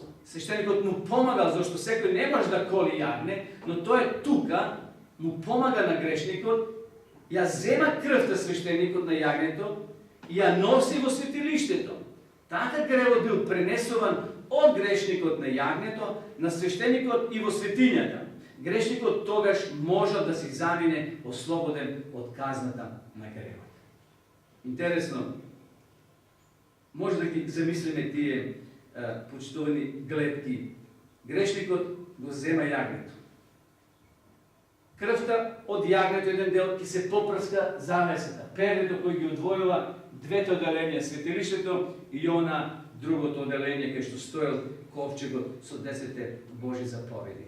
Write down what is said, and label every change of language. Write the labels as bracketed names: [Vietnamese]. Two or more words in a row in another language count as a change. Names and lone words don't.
[Macedonian] Свештеникот му помагал, зашто секој не може да коли јагне, но тој тука му помага на грешникот, ја зема крвта свештеникот на јагнето и ја носи во светилиштето. Така гревот бил пренесуван од грешникот на јагнето на свештеникот и во светињата. Грешник од тогаш може да се замине ослободен од казната на гревот. Интересно, може да ги замислиме тие почитувани гледки. Грешникот го зема јагнето. Крвта од јагнето еден дел ќе се попрска завесата, перето кој ги одвојува двете оделенија, светилиштето и она другото оделение кај што стоел ковчегот со 10 Божи заповеди.